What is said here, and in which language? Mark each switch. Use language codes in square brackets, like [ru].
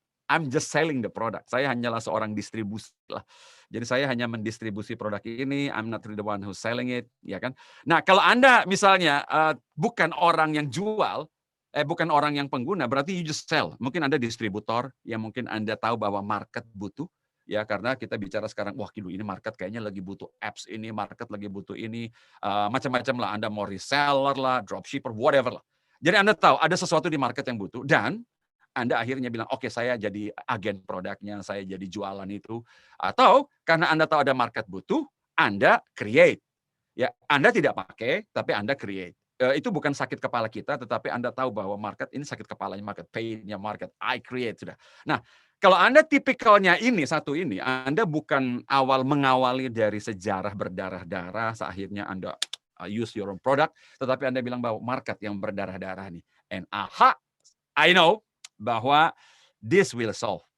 [en] I'm just selling the product. [id] Saya hanyalah seorang distribusi lah. Jadi saya hanya mendistribusi produk ini. [en] I'm not really the one who's selling it, [id] ya kan? Nah, kalau Anda misalnya bukan orang yang jual, bukan orang yang pengguna, berarti [en] you just sell. [id] Mungkin Anda distributor, yang mungkin Anda tahu bahwa market butuh, ya karena kita bicara sekarang, wah kilo ini market kayaknya lagi butuh apps ini, market lagi butuh ini, macam-macam lah. Anda mau reseller lah, dropshipper, whatever lah. Jadi Anda tahu ada sesuatu di market yang butuh, dan Anda akhirnya bilang, oke, saya jadi agen produknya, saya jadi jualan itu. Atau karena Anda tahu ada market butuh, Anda create. Ya, Anda tidak pakai, tapi Anda create. Itu bukan sakit kepala kita, tetapi Anda tahu bahwa market ini sakit kepalanya market, pain-nya market, [en] I create [id] sudah. Nah, kalau Anda tipikalnya ini, satu ini, Anda bukan mengawali dari sejarah berdarah-darah, akhirnya Anda [en] use your own product, [id] tetapi Anda bilang bahwa market yang berdarah-darah nih. [en] And I know bahwa this will solve.